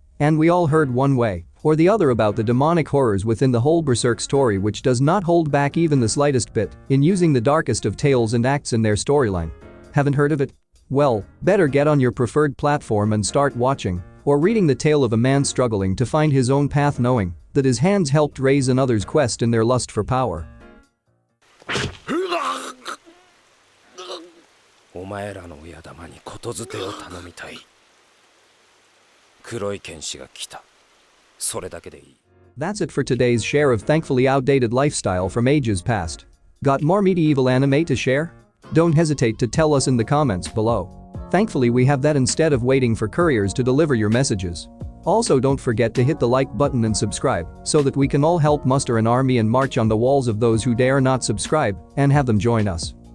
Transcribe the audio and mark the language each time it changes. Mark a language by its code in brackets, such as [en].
[en] And we all heard one way or the other about the demonic horrors within the whole Berserk story, which does not hold back even the slightest bit in using the darkest of tales and acts in their storyline. Haven't heard of it? Well, better get on your preferred platform and start watching or reading the tale of a man struggling to find his own path, knowing that his hands helped raise another's quest in their lust for power. [ja] お前らの親玉にことづてを頼みたい。黒い剣士が来た。それだけでいい。 [en] That's it for today's share of thankfully outdated lifestyle from ages past. Got more medieval anime to share? Don't hesitate to tell us in the comments below. Thankfully we have that instead of waiting for couriers to deliver your messages. Also don't forget to hit the like button and subscribe so that we can all help muster an army and march on the walls of those who dare not subscribe and have them join us.